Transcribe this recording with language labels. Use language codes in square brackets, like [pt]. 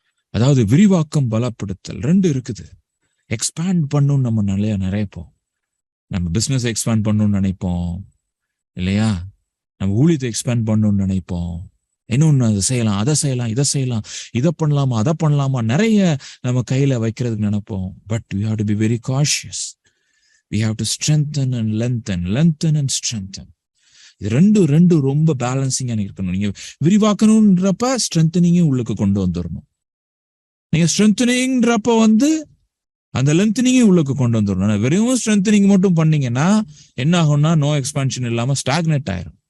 [ta] அதாவது விரிவாக்கம், பலப்படுத்தல் ரெண்டு இருக்குது. எக்ஸ்பேண்ட் பண்ணணும்னு நம்ம நினைப்போம். நம்ம பிசினஸ் எக்ஸ்பேண்ட் பண்ணணும்னு நினைப்போம் இல்லையா? நம்ம ஊழியத்தை எக்ஸ்பேண்ட் பண்ணணும்னு நினைப்போம். இன்னொன்னு அதை செய்யலாம், அதை செய்யலாம், இதை செய்யலாம், இதை பண்ணலாமா, அதை பண்ணலாமா, நிறைய நம்ம கையில வைக்கிறதுக்கு நினைப்போம். [en] But we have to be very cautious. We have to strengthen and lengthen and strengthen. [ta] இது ரெண்டு ரொம்ப பேலன்சிங்கா இருக்கணும். நீங்க விரிவாக்கணும்ன்றப்ப ஸ்ட்ரென்தனிங்கும் உள்ளுக்கு கொண்டு வந்துடணும். நீங்க ஸ்ட்ரென்தனிங்ன்றப்ப வந்து அந்த லென்தனிங்கும் உள்ளுக்கு கொண்டு வந்துடணும். வெறும் ஸ்ட்ரென்தனிங் மட்டும் பண்ணீங்கன்னா என்ன ஆகும்னா, நோ எக்ஸ்பான்ஷன் இல்லாம ஸ்டாக்னேட் ஆயிரும்.